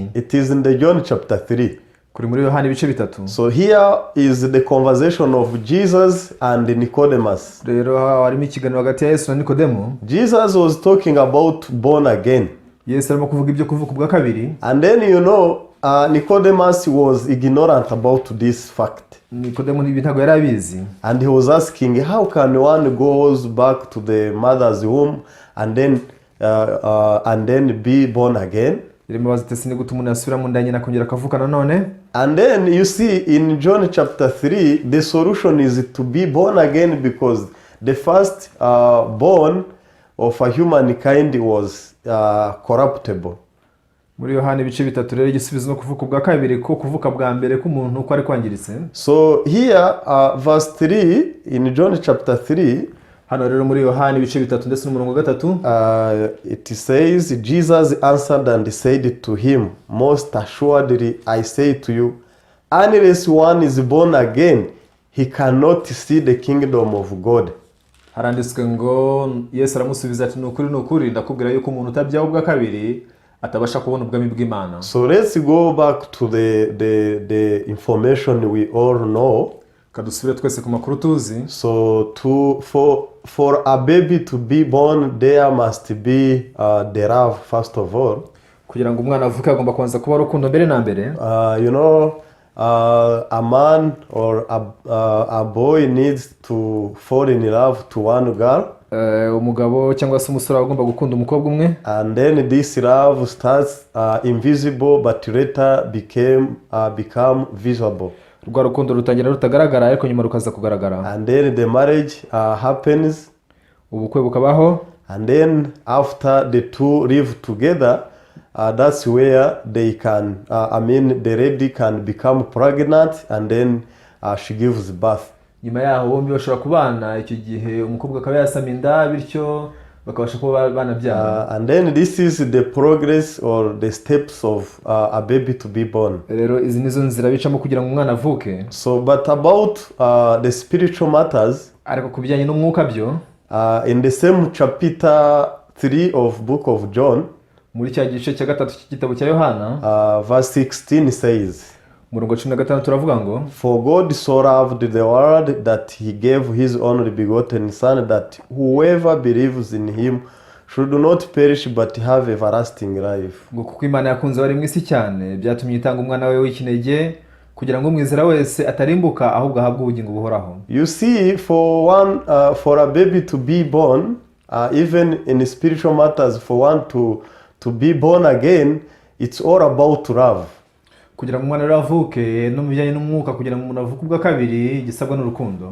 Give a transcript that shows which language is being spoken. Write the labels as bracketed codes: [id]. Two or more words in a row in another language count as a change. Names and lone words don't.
[en] It is in the John chapter 3. [rw] Kuri muri Yohana ibice 3. [en] So here is the conversation of Jesus and Nicodemus. [rw] Rero harimo ikiganiro hagati ya Yesu na Nikodemo. [en] Jesus was talking about born again. [rw] Yesu arimo kuvuga ibyo kuvuka ubwa kabiri. [en] And then Nicodemus was ignorant about this fact. [rw] Nikodemo ntabwo yari abizi. [en] And he was asking, how can one goes back to the mother's womb and then be born again? [rw] Irimo bazitese ni gute umuntu asubira mu nda nyina akongera akavuka nanone. [en] And then you see in John chapter 3, the solution is to be born again, because the first born of a humankind was corruptible. [rw] Muri Yohana ibice 3 rero igisubizo no kuvuka ubwa kabiri ko kuvuka bwa mbere k'umuntu ko ari kwangiritse. [en] So here verse 3 in John chapter 3, [rw] hano rero muri Yohana ibice 3 ndetse n'umurongo wa 3, [en] it says, Jesus answered and said to him, most assuredly I say to you, unless one is born again, he cannot see the kingdom of God. [rw] Haranditswe ngo Yesu aramusubiza ati nukuri ndakubwira yuko umuntu utabyaho ubwa kabiri atabasha kubona ubwami bw'Imana. [en] So let's go back to the information we all know. [rw] Kadusubire twese ku makuru tuzi. [en] So for a baby to be born, there must be the love first of all. [rw] Kugira ngo umwana avuke agomba kubanza kuba urukundo mbere na mbere. [en] A man or a boy needs to fall in love to one girl. [rw] Umugabo cyangwa se umusore agomba gukunda umukobwa umwe. [en] And then this love starts invisible but later become visible. [rw] Rwa rukundo rutangira rutagaragara ariko nyuma rukaza kugaragara. [en] And then the marriage happens. [rw] Ubukwe bukabaho. [en] And then after the two live together, that's where they can, the lady can become pregnant, and then she gives birth. [rw] Nyuma yaho bombi bashobora kubana, icyo gihe umukobwa akaba yasama inda bityo bakabasha kuba banabyara. [en] And then this is the progress or the steps of a baby to be born. [rw] Rero izi nizo nzira bicamo kugira ngo umwana avuke. [en] So but about the spiritual matters, [rw] ariko kubijyanye n'umwuka byo, [en] in the same chapter 3 of book of John, [rw] muri cya gice cya gatatu cy'igitabo cya Yohana, [en] verse 16 says, [rw] murongo 15 turavuga ngo, [en] for God so loved the world that he gave his only begotten son, that whoever believes in him should not perish but have everlasting life. [rw] Ngo kuko Imana yakunze bari mu isi cyane byatumye itanga umwana we w'ikinege kugira ngo umwizera wese atarimbuka ahubwo ahabwe ubugingo buhoraho. [en] You see, for a baby to be born, even in spiritual matters, for one to be born again, it's all about love. [rw] Kugira ngo umwana avuke no mu bijyanye n'umwuka, kugira ngo umuntu avuke ubwa kabiri gisabwa n'urukundo.